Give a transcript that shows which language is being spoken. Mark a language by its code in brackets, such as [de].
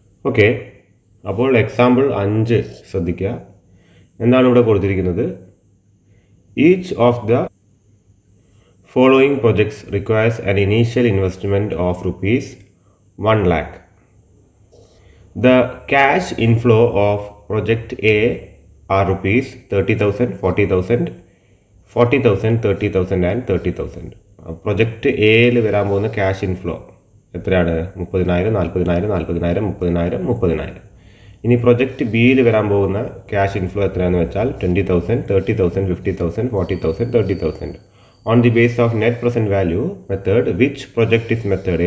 [ml] Okay, അപ്പോൾ example 5 ശ്രദ്ധിക്കുക. എന്താണ് ഇവിടെ കൊടുത്തിരിക്കുന്നത്? [en] Each of the following projects requires an initial investment of ₹1 lakh. The cash inflow of project A are ₹30,000, 40,000, 40,000, 30,000 and 30,000. [ml] Project എയിൽ വരാൻ പോകുന്ന ക്യാഷ് ഇൻഫ്ലോ എത്രയാണ്? 30,000, 40,000, 40,000, 30,000, 30,000. ഇനി പ്രൊജക്റ്റ് ബിയിൽ വരാൻ പോകുന്ന ക്യാഷ് ഇൻഫ്ലോ എത്രയാണെന്ന് വെച്ചാൽ 20,000, 30,000, 50,000, 40,000, 30,000. [en] On the base of net present value method which project is method?